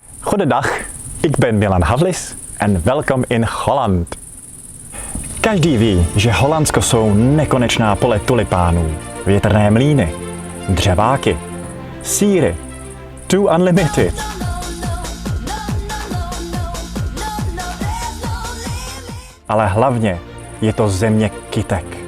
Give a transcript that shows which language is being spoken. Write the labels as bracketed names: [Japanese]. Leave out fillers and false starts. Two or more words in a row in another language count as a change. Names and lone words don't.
[Dutch] Goedendag, ik ben Milan Havlis en welkom in Holland. [Czech] Každý ví, že Holandsko jsou nekonečná pole tulipánů, větrné mlýny, dřeváky, sýry, [English] to unlimited. [Czech] Ale hlavně je to země kytek.